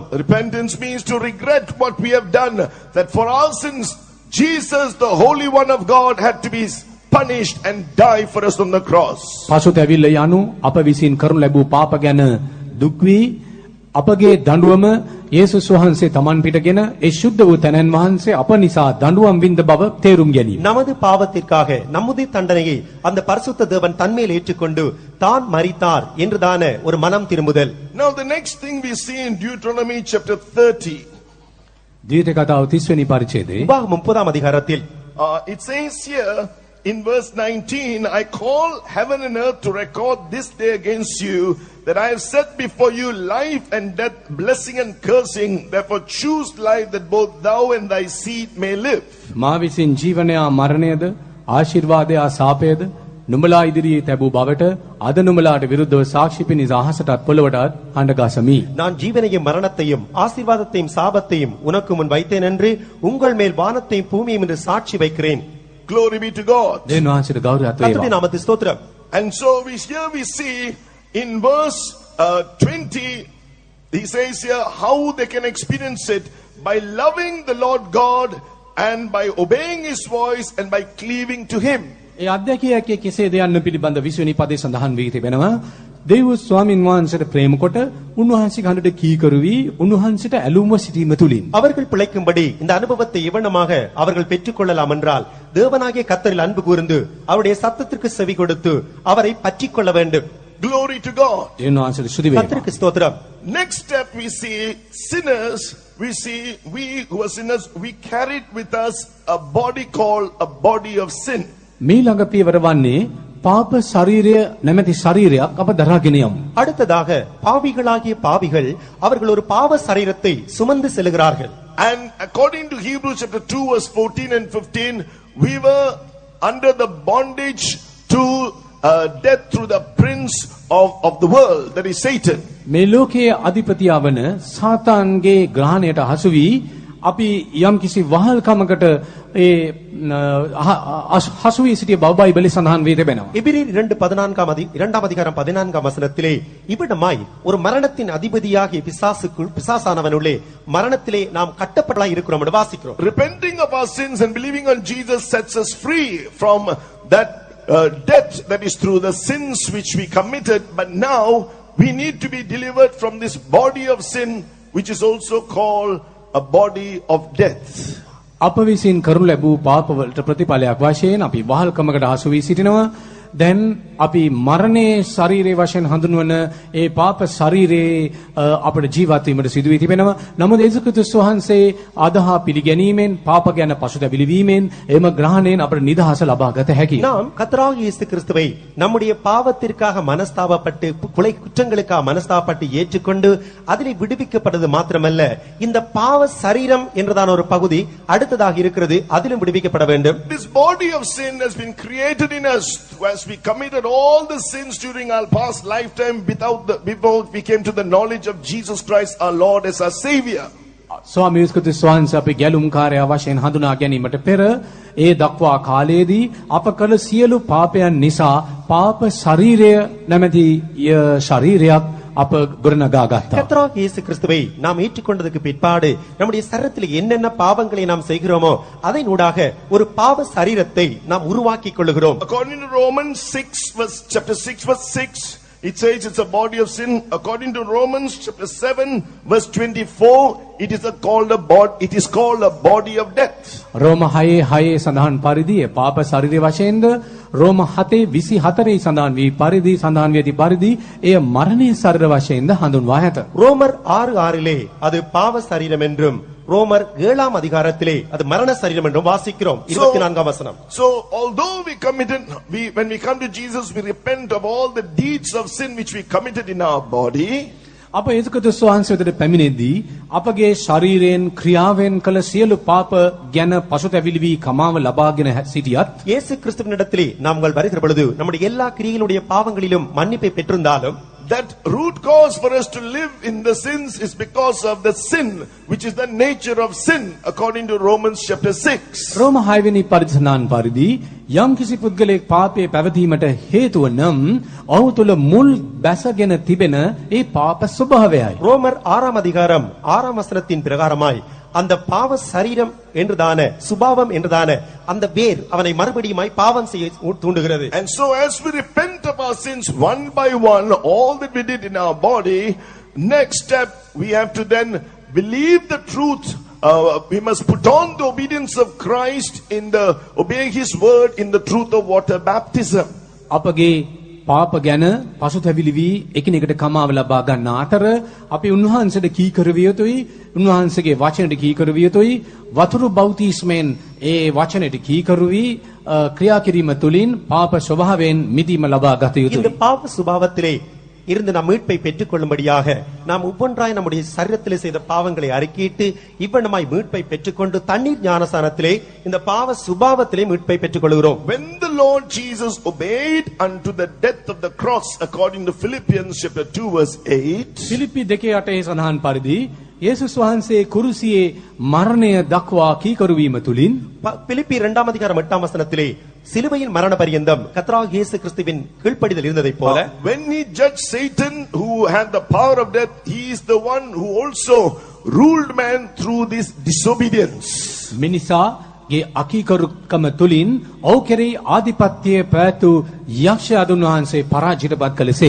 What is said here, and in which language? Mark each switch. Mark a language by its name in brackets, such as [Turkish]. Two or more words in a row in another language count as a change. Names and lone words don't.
[English] Repentance means to regret what we have done, that for our sins Jesus, the Holy One of God, had to be punished and die for us on the cross. [Sinhala] පසුතැවිල්ල යනු අප විසින් කරනු ලැබූ පාප ගැන දුක් වී අපගේ දඬුවම යේසුස් වහන්සේ තමන් පිටගෙන ඒ ශුද්ධ වූ තැනන් වහන්සේ අප නිසා දඬුවම් විඳ බව තේරුම් ගැනීම. [Tamil] நமது பாவத்திற்காக நம்முடைய தண்டனையை அந்த பரிசுத்த தேவன் தன்மேல் ஏற்றுக்கொண்டு தான் மரித்தார் என்றுதான ஒரு மனம் திரும்புதல். [English] Now the next thing we see in Deuteronomy chapter 30. [Sinhala] ද්විතීය කතාව 30 වෙනි පරිච්ඡේදයේ [Tamil] உபாகமம் 30 அதிகாரத்தில் [English] It says here in verse 19, I call heaven and earth to record this day against you, that I have set before you life and death, blessing and cursing. Therefore choose life, that both thou and thy seed may live. [Sinhala] මා විසින් ජීවනය මරණයද ආශිර්වාදය සාපයද නුඹලා ඉදිරියේ තැබූ බවට අද නුඹලාට විරුද්ධව සාක්ෂි පිණිස අහසටත් පොළවටත් හඬගසමි. [Tamil] நான் ஜீவனையும் மரணத்தையும் ஆசீர்வாதத்தையும் சாபத்தையும் உனக்கு முன் வைத்தேன் என்று உங்கள் மேல் வானத்தையும் பூமியையும் என்று சாட்சி வைக்கிறேன். [English] Glory be to God. [Sinhala] දෙවියන් වහන්සේට ගෞරවයක් [Tamil] கர்த்தருடைய [Sinhala] වේවා. [Tamil] நாமத்துக்கு ஸ்தோத்திரம். [English] And so here we see in verse 20, he says here how they can experience it by loving the Lord God and by obeying his voice and by cleaving to him. [Sinhala] ඒ අධ්‍යක්ෂකයේ කෙසේද යන්න පිළිබඳ 20 වෙනි පදේ සඳහන් වී තිබෙනවා. දෙවියන් ස්වාමින් වහන්සේට ප්‍රේම කොට උන්වහන්සේ කනට කීකරු වී උන්වහන්සේට ඇලුම්ව සිටීම තුලින් [Tamil] அவர்கள் பிழைக்கும்படி இந்த அனுபவத்தை இவனமாக அவர்கள் பெற்றுக்கொள்ளலாம் என்றால் தேவனாகிய கர்த்தரில் அன்பு கூர்ந்து அவருடைய சத்தத்திற்கு செவி கொடுத்து அவரை பற்றிக் கொள்ள வேண்டும். [English] Glory to God. [Sinhala] දෙවියන් වහන්සේට ස්තුති වේවා. [Tamil] கர்த்தருக்கு ஸ்தோத்திரம். [English] Next step we see sinners, we see we who are sinners, we carried with us a body called a body of sin. [Sinhala] මීළඟ පියවර වන්නේ පාප ශරීරය නැමැති ශරීරයක් අප දරාගෙන යමු. [Tamil] அடுத்ததாக பாவிகளாகிய பாவிகள் அவர்கள் ஒரு பாவ சரீரத்தை சுமந்து செல்கிறார்கள். [English] And according to Hebrews chapter 2 verse 14 and 15, we were under the bondage to death through the prince of the world, that is Satan. [Sinhala] මේ ලෝකයේ අධිපතියා වන සාතාන්ගේ ග්‍රහණයට හසු වී අපි යම් කිසි වහල්කමකට ඒ හසු වී සිටිය බව බයිබලයේ සඳහන් වී තිබෙනවා. [Tamil] எபிரேயர் 2:14 அதிகாரம் 14 வசனத்திலே இவ்விடமாய் ஒரு மரணத்தின் அதிபதியாகிய பிசாசானவனுள்ளே மரணத்திலே நாம் கட்டப்பட்டவர்களாய் இருக்கிறோம் என்று வாசிக்கிறோம். [English] Repenting of our sins and believing on Jesus sets us free from that death that is through the sins which we committed, but now we need to be delivered from this body of sin, which is also called a body of death. [Sinhala] අප විසින් කරනු ලැබූ පාපවලට ප්‍රතිඵලයක් වශයෙන් අපි වහල්කමකට හසු වී සිටිනවා. දැන් අපි මරණයේ ශරීරයේ වශයෙන් හඳුන්වන ඒ පාප ශරීරයේ අපට ජීවත් වීමට සිදු වී තිබෙනවා. නමුත් යේසුස් ක්‍රිස්තුස් වහන්සේ අදහා පිළිගැනීමෙන් පාප ගැන පසුතැවිලි වීමෙන් එම ග්‍රහණයෙන් අපට නිදහස ලබා ගත හැකියි. [Tamil] நாம் கர்த்தராகிய இயேசு கிறிஸ்துவை நம்முடைய பாவத்திற்காக மனஸ்தாபப்பட்டு குற்றங்களுக்காக மனஸ்தாபப்பட்டு ஏற்றுக்கொண்டு அதிலே விடுவிக்கப்பட்டது மாத்திரமல்ல, இந்த பாவ சரீரம் என்றதான ஒரு பகுதி அடுத்ததாக இருக்கிறது, அதிலும் விடுவிக்கப்பட வேண்டும். [English] This body of sin has been created in us as we committed all the sins during our past lifetime before we came to the knowledge of Jesus Christ our Lord as our Savior. [Sinhala] ස්වාමී ක්‍රිස්තුස් වහන්සේ අපේ ගැලුම්කාරයා වශයෙන් හඳුනා ගැනීමට පෙර ඒ දක්වා කාලයේදී අප කළ සියලු පාපයන් නිසා පාප ශරීරය නැමැති ශරීරයක් අප ගොඩනගා ගත්තා. [Tamil] கர்த்தராகிய இயேசு கிறிஸ்துவை நாம் ஏற்றுக்கொண்டதற்கு பிற்பாடு நம்முடைய சரீரத்தில் என்னென்ன பாவங்களை நாம் செய்கிறோமோ அதனூடாக ஒரு பாவ சரீரத்தை நாம் உருவாக்கிக் கொள்ளுகிறோம். [English] According to Romans 6 verse chapter 6 verse 6, It says it's a body of sin. According to Romans chapter 7 verse 24, it is called a body of death. [Sinhala] රෝම 6:6 සඳහන් පරිදි පාප ශරීරය වශයෙන්ද රෝම 7:24 සඳහන් වී පරිදි සඳහන් වී ඇති පරිදි එය මරණයේ ශරීර වශයෙන්ද හඳුන්වා ඇත. [Tamil] ரோமர் 6:6 அது பாவ சரீரம் என்றும் ரோமர் 7ஆம் அதிகாரத்திலே அது மரண சரீரம் என்றும் வாசிக்கிறோம். 24ஆம் வசனம். [English] So although when we come to Jesus, we repent of all the deeds of sin which we committed in our body. [Sinhala] අප යේසුස් ක්‍රිස්තුස් වහන්සේ වෙතට පැමිණෙද්දී අපගේ ශරීරයෙන් ක්‍රියාවෙන් කළ සියලු පාප ගැන පසුතැවිලි වී කමාව ලබාගෙන සිටියත් [Tamil] இயேசு கிறிஸ்துவினிடத்திலே நாங்கள் வருகிற பொழுது நம்முடைய எல்லா கிரியைகளுடைய பாவங்களிலும் மன்னிப்பை பெற்றிருந்தாலும் [English] that root cause for us to live in the sins is because of the sin, which is the nature of sin, according to Romans chapter 6. [Sinhala] රෝම 6 වෙනි පරිසනාන් පරිදි යම් කිසි පුද්ගලයෙක් පාපයේ පැවතීමට හේතුව නම් ඔහු තුල මුල් බැසගෙන තිබෙන ඒ පාප ස්වභාවයයි. [Tamil] ரோமர் 6ஆம் அதிகாரம் 6ஆம் வசனத்தின் பிரகாரமாய் அந்த பாவ சரீரம் என்றுதான சுபாவம் என்றுதான அந்த வேர் அவனை மறுபடியுமாய் பாவம் செய்ய தூண்டுகிறது. [English] And so as we repent of our sins one by one, all that we did in our body, next step we have to then believe the truth. We must put on the obedience of Christ in the obeying his word in the truth of water baptism. [Sinhala] අපගේ පාප ගැන පසුතැවිලි වී එකිනෙකට කමාව ලබා ගන්න අතර අපි උන්වහන්සේට කීකර විය යුතුයි, උන්වහන්සේගේ වචනට කීකර විය යුතුයි, වතුරු බෞතිස්මෙන් ඒ වචනට කීකරු වී ක්‍රියා කිරීම තුලින් පාප ස්වභාවයෙන් මිදීම ලබා ගත [Tamil] இந்த [Sinhala] යුතුයි. [Tamil] பாவ சுபாவத்திலே இருந்து நாம் மீட்பை பெற்றுக் கொள்ளும்படியாக நாம் ஒவ்வொன்றாய் நம்முடைய சரீரத்திலே செய்த பாவங்களை அறிக்கையிட்டு இவ்வண்ணமாய் மீட்பை பெற்றுக்கொண்டு தண்ணீர் ஞானஸ்நானத்திலே இந்த பாவ சுபாவத்திலே மீட்பை பெற்றுக் கொள்கிறோம். [English] When the Lord Jesus obeyed unto the death of the cross, according to Philippians chapter 2 verse 8, [Sinhala] ෆිලිප්පි 2:8 සඳහන් පරිදි යේසුස් වහන්සේ කුරුසියේ මරණය දක්වා කීකරු වීම තුලින් [Tamil] பிலிப்பி 2ஆம் அதிகாரம் 8ஆம் வசனத்திலே சிலுவையின் மரண பரியந்தம் கர்த்தராகிய இயேசு கிறிஸ்துவின் கீழ்ப்படிதல் இருந்ததைப் போல [English] when he judged Satan who had the power of death, he is the one who also ruled man through this disobedience. [Sinhala] මිනිසා ගේ අකීකරුකම තුලින් ඔහු කෙරෙහි ආධිපත්‍යය පැවැතු යක්ෂයාදුන් වහන්සේ පරාජිතපත් කළසේක.